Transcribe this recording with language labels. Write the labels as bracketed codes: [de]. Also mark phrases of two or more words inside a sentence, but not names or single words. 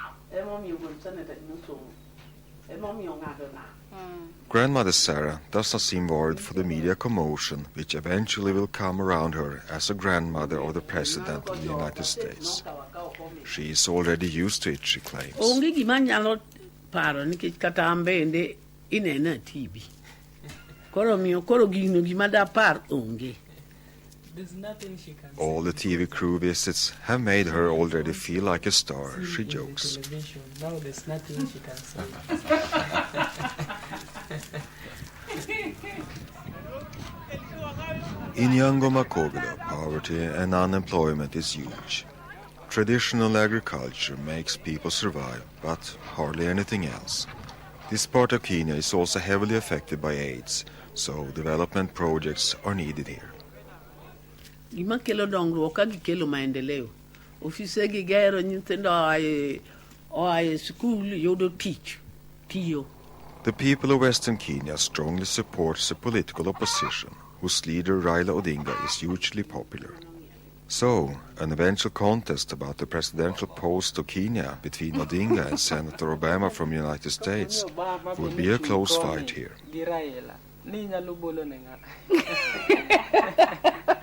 [en] Grandmother Sarah does not seem worried for the media commotion which eventually will come around her as a grandmother of the President of the United States. She is already used to it, she claims. [luo] Onge gima nyalo paro nikech kata ambende inena TV. Koro gino gima da par onge. [en] There's nothing she can All the TV crew visits have made her already feel like a star, she jokes. Television. Now there's nothing she can say. In Nyangoma Kogelo, poverty and unemployment is huge. Traditional agriculture makes people survive, but hardly anything else. This part of Kenya is also heavily affected by AIDS, so development projects are needed here. [luo] Gima kelo dongruok ka gikelo maendeleo. Ofise gi gero nyithindo oaye school yudo tich. Tiyo. [en] The people of Western Kenya strongly supports the political opposition, whose leader Raila Odinga is hugely popular. So, an eventual contest about the presidential post of Kenya between Odinga and Senator Obama from the United States would be a close fight here.